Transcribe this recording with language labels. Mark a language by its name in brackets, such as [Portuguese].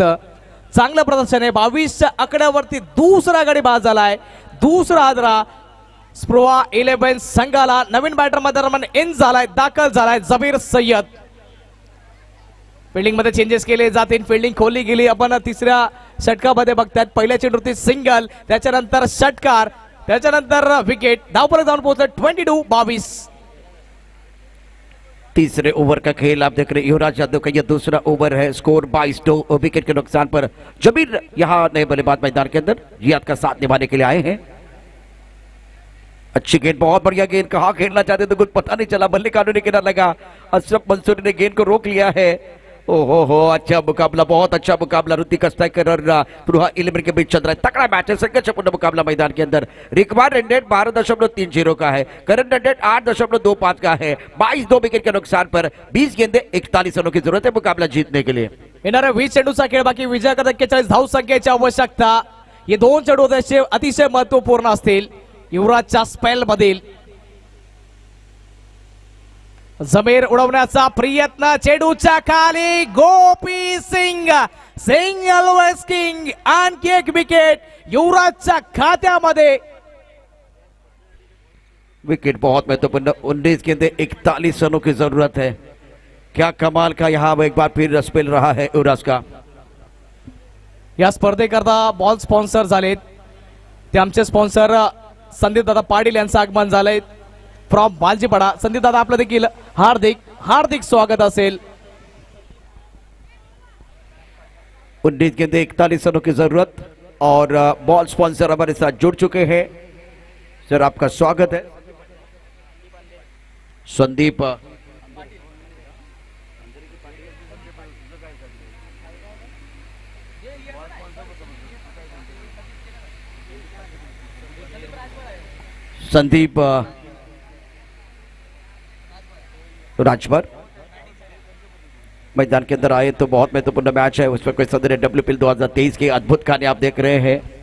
[Marathi] चांगलं प्रदर्शन आहे, 22च्या आकड्यावरती दुसरा गडी बाद झालाय, दुसरा आदरा स्प्रोवा 11 संघाला नवीन बॅटर दरम्यान इन झालाय, दाखल झालाय जबीर सय्यद। फिल्डिंग मध्ये चेंजेस केले जातील, फिल्डिंग खोली गेली। आपण तिसऱ्या षटकामध्ये बघतात, पहिल्या चेंडूवरती सिंगल, त्याच्यानंतर षटकार, त्याच्यानंतर विकेट। धावफलक जाऊन पोहोचले 22-22। [Hindi] तीसरे ओवर का खेल आप देख रहे हैं, युवराज यादव का यह दूसरा ओवर है, स्कोर 22-2 विकेट के नुकसान पर। जबीर यहाँ नए बल्लेबाज मैदान के अंदर रियाद का साथ निभाने के लिए आए हैं। अच्छी गेंद, बहुत बढ़िया गेंद, कहाँ खेलना चाहते तो कुछ पता नहीं चला, बल्ले कानूनी किनारा लगा, अशरफ मंसूरी ने गेंद को रोक लिया है। ओहो हो, अच्छा मुकाबला, बहुत अच्छा मुकाबला। ऋतिका स्ट्राइकर और स्प्रोवा 11 के बीच चल रहा है, तगड़ा मैच है, संघर्षपूर्ण मुकाबला मैदान के अंदर। रिकॉर्ड रन रेट 12.30 का है, करंट रन रेट 8.25 का है। 22-2 विकेट के नुकसान पर 20 गेंदे 41 रनों की जरूरत है मुकाबला जीतने के लिए। [Marathi] येणाऱ्या 20 चेंडूचा खेळ बाकी, विजयाकडे 41 धाव संख्येची आवश्यकता। हे दोन चेंडू अतिशय महत्वपूर्ण असतील युवराजच्या स्पेल मधील। जमीर उडवण्याचा प्रयत्न, चेंडूच्या खाली गोपी सिंग, सिंगल वेस किंग, आणखी एक विकेट युवराजच्या खात्यामध्ये। [Hindi] विकेट बहुत महत्वपूर्ण, 19 गेंदे 41 रनों की जरूरत है। क्या कमाल का यहाँ एक बार फिर स्पेल रहा है युवराज का। [Marathi] या स्पर्धेकरता बॉल स्पॉन्सर झालेत, ते आमचे स्पॉन्सर संदीप दादा पाटील यांचं आगमन झालंय फ्रॉम बालजीपाडा। संदीप दादा आपलं देखील हार्दिक हार्दिक स्वागत असेल। [Hindi] 19 गेंदे 41 रनों की जरूरत और बॉल स्पॉन्सर हमारे साथ जुड़ चुके हैं। सर आपका स्वागत है। संदीप संदीप राजभर मैदान के अंदर आए तो बहुत महत्वपूर्ण मैच है, उस पर कोई सदर WPL 2023 की अद्भुत कहानी आप देख रहे हैं।